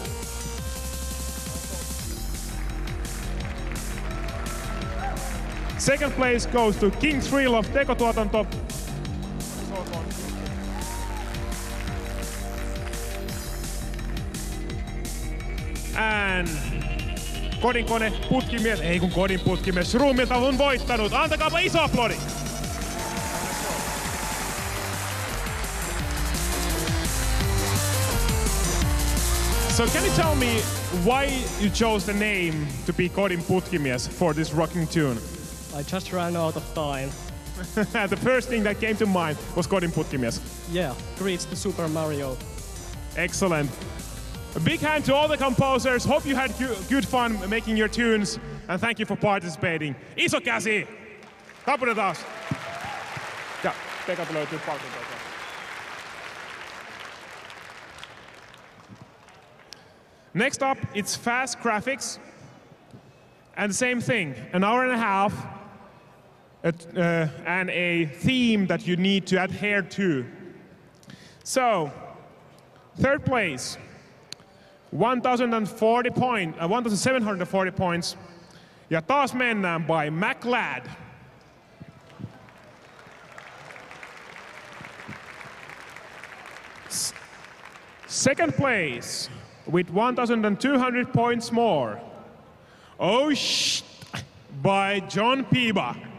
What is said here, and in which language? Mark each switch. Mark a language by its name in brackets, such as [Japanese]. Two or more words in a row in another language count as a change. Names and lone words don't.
[English] Second place goes to King Thrill of Tekotuotanto. [Finnish] And Kodin kone putkimies, ei kun Kodin putkimies, Shroomilta on voittanut. Antakaapa iso aplodi. [English] So can you tell me why you chose the name to be Kodin Putkimies for this rocking tune? I just ran out of time. The first thing that came to mind was Kodin Putkimies. Yeah, greets to Super Mario. Excellent. A big hand to all the composers. Hope you had good fun making your tunes. And thank you for participating. [Finnish] Iso käsi! Taputetaan. Ja Pekalta löytyy palkintoa. [English] Next up, it's fast graphics. And the same thing, an hour and a half and a theme that you need to adhere to. So, third place, 1,740 points. [Finnish] Ja taas mennään by MacLad. [English] Second place, with 1,200 points more. Oh shh! By John Piba.